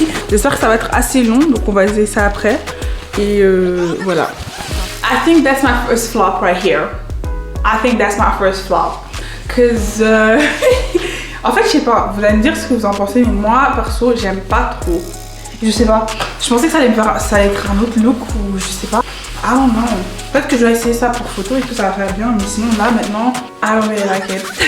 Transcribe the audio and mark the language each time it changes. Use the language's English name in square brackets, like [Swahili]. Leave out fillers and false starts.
[French] J'espère que ça va être assez long, donc on va essayer ça après. Et voilà. [English] I think that's my first flop right here. I think that's my first flop. [French] Cause en fait je sais pas, vous allez me dire ce que vous en pensez, mais moi perso j'aime pas trop. Je sais pas, je pensais que ça allait être un autre look ou je sais pas. Ah non, peut-être que je vais essayer ça pour photo et que ça va faire bien, mais sinon là maintenant [English] I don't really like it.